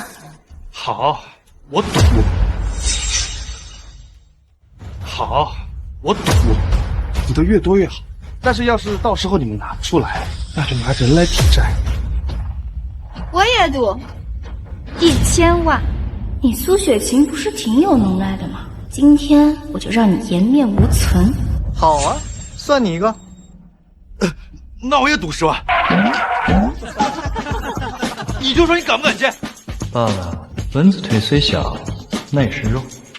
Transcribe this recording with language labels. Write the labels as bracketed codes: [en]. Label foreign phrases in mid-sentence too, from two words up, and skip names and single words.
[zh] 好，我賭。好，我賭，賭得越多越好。但是要是到時候你們拿不出來，那就拿人來抵債。我也賭1000萬。你蘇雪琴不是挺有能耐的嗎？今天我就讓你颜面無存。好啊，算你一個。那我也賭10萬。你就说你敢不敢接？爸爸，蚊子腿雖小，耐食肉。